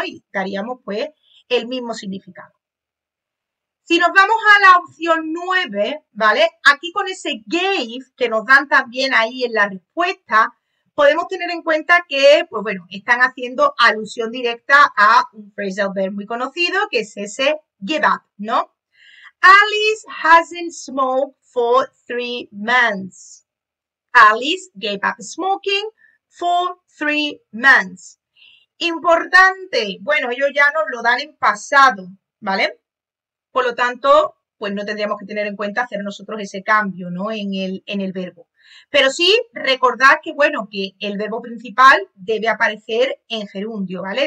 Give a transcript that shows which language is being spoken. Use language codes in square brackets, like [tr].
[es] Y daríamos pues el mismo significado. Si nos vamos a la opción 9, ¿vale? Aquí con ese gave que nos dan también ahí en la respuesta, podemos tener en cuenta que, pues bueno, están haciendo alusión directa a un phrasal verb muy conocido, que es ese give up, ¿no? [en] Alice hasn't smoked for 3 months. Alice gave up smoking for 3 months. [es] Importante, bueno, ellos ya nos lo dan en pasado, ¿vale? Por lo tanto, pues no tendríamos que tener en cuenta hacer nosotros ese cambio, ¿no? En el verbo. Pero sí, recordad que, bueno, que el verbo principal debe aparecer en gerundio, ¿vale?